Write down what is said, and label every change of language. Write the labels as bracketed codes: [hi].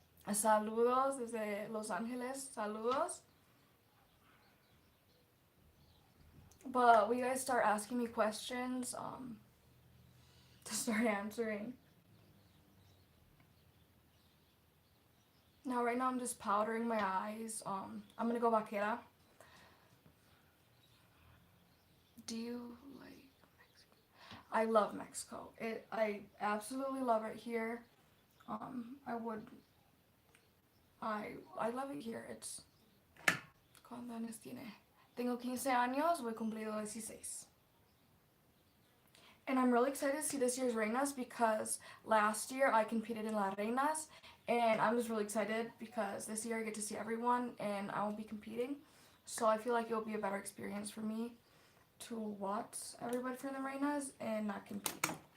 [es] Saludos desde Los Ángeles. Saludos. [en] But we guys start asking me questions to start answering. Now right now I'm just powdering my eyes. I'm gonna go vaquera. Do you like Mexico? I love Mexico. I absolutely love it here. I would I love it here. [es] It's ¿Cuántos años tiene? Tengo 15 años, voy cumplido 16. [en] And I'm really excited to see this year's Reinas because last year I competed in La Reinas, and I'm just really excited because this year I get to see everyone and I won't be competing. So I feel like it'll be a better experience for me to watch everybody for the Reinas and not compete.